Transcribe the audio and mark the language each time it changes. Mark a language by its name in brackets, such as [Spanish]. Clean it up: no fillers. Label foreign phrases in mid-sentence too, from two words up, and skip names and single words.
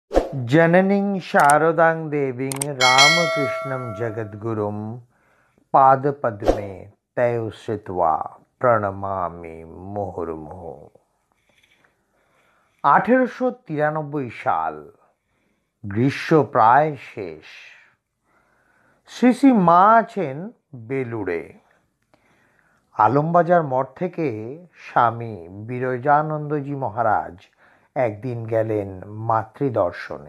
[Sanskrit] जननीं शारदां देवीं रामकृष्णं जगद्गुरुं पादपद्मे तयो श्रित्वा প্রণমামি মুহুর্মুহু। [Bangla] 1893 সাল, গ্রীষ্ম প্রায় শেষ। শ্রী শ্রী মা আছেন বেলুড়ে। আলমবাজার মঠ থেকে স্বামী বিরজানন্দজি মহারাজ একদিন গেলেন মাতৃদর্শনে।